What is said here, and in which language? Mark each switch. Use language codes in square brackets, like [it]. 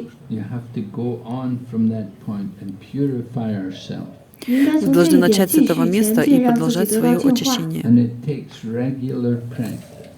[en] You have to go on from that point and purify ourselves. [ru] Мы должны начать с этого места и продолжать свое очищение. [en] And it takes regular practice.